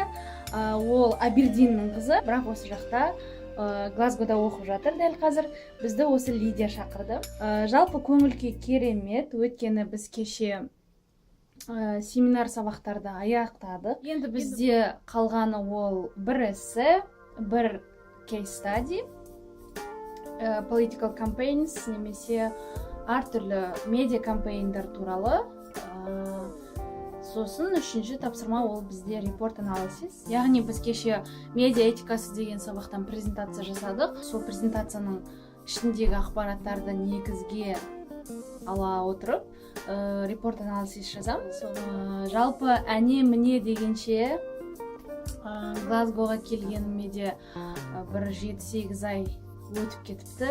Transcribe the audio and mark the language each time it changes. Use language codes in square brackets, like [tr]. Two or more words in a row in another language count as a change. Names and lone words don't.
[kk] Ол Абердиннің қызы, бірақ осы жақта Глазгода оқып жатыр дәл қазір. Бізді осы Лидия шақырды. Жалпы көңіл-күй керемет, өйткені біз кеше семинар сабақтарды аяқтадық. Енді бізде қалғаны ол бір эссе, бір [en] case study, political campaigns, [kk] немесе әртүрлі медиа кампейндар туралы. Сосын үшінші тапсырма ол бізде [en] report analysis. [kk] Яғни біз кеше медиа этикасы деген сабақтан презентация жасадық. Сол презентацияның ішіндегі ақпараттарды негізге ала отырып репорт анализ жазамыз. Жалпы әне міне дегенше Глазгоға келгеніме де бір 7-8 ай өтіп кетіпті.